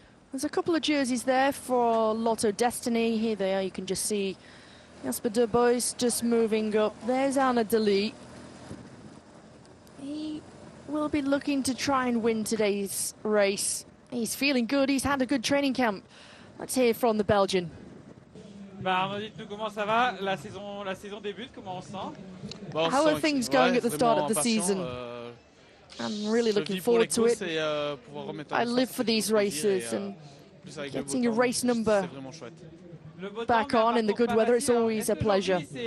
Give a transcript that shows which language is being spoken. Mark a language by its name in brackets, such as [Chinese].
[English] There's a couple of jerseys there for Lotto Destiny. Here they are. You can just see Jasper de Bois just moving up. There's Arne de Lee. He will be looking to try and win today's race. He's feeling good. He's had a good training camp. Let's hear from the Belgian. [French] Arnaud, dites-nous comment ça va? La saison débute, comment on se sent? [English] How are things going at the start of the season? I'm really looking forward to it. I live for these races, and getting a race number back on in the good weather, it's always a pleasure.